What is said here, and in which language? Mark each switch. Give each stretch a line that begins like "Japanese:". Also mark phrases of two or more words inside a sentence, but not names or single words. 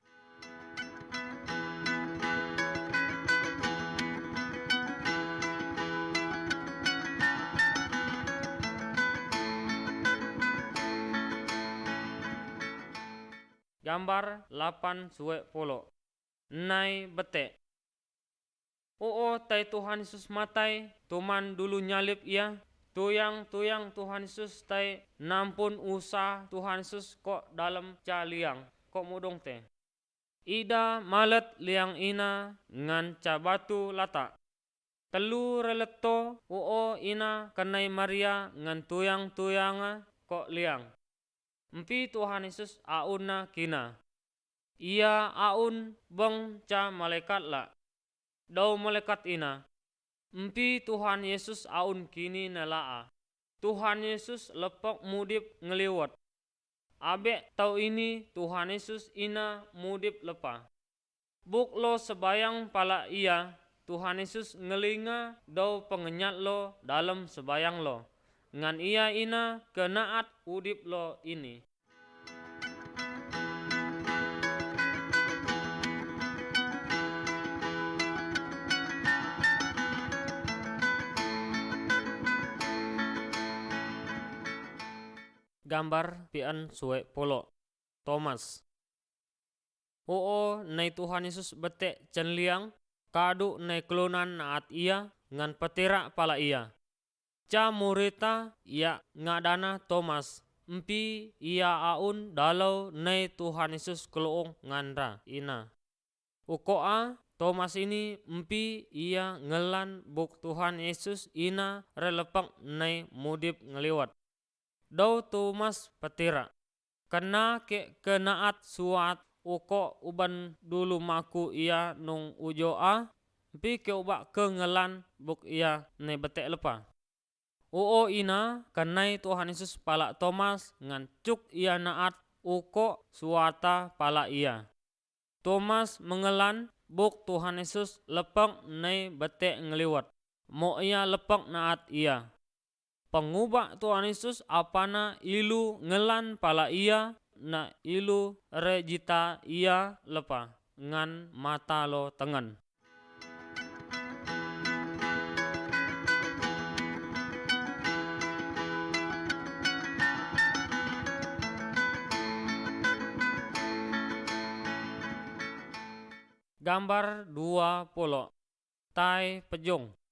Mainstream Kenyah: Gambar 8-10 nai bete. Tai Tuhan Yesus matai, tuman dulu nyalip ia, tuyang Tuhan Yesus tai nampun usaha Tuhan Yesus kok dalam ca liang, kok mudong te. Ida malet liang ina ngan ca batu lata. Telu releto ina kenai Maria ngan tuyanga kok liang. Empi Tuhan Yesus auna kina. Ia aun beng ca malaikat la. Dau malaikat ina. Empi Tuhan Yesus aun kini nelaa. Tuhan Yesus lepok mudip ngeliwat. Abe tau ini Tuhan Yesus ina mudip lepa. Buk lo sebayang pala ia. Tuhan Yesus ngelinga dau pengenyat lo dalam sebayang lo. Ngan ia ina kenaat udip lo ini. Gambar pian suwe polo. Thomas. Nai Tuhan Yesus bete cenliang kadu nai kelunan naat ia ngan petira pala ia. Ca murita ia ngadana Thomas. Empi ia aun dalau nai Tuhan Yesus keluong ngandra ina. Ukoa Thomas ini empi ia ngelan buk Tuhan Yesus ina relepek nai mudip ngeliwat. Dau Thomas petira. Kena ke kenaat suat uko uban dulu maku ia nung ujoa. Empi ke ubak kengelan buk ia nai bete lepa. Ina kenai Tuhan Yesus pala Thomas ngan cuk ia naat uko suata pala ia. Thomas mengelan buk Tuhan Yesus lepek nai bete ngeliwat. Mo ia lepek naat ia. Pengubah Tuhan Yesus apana ilu ngelan pala ia na ilu rejita ia lepa ngan mata lo tengen. Gambar 20 tai pejong.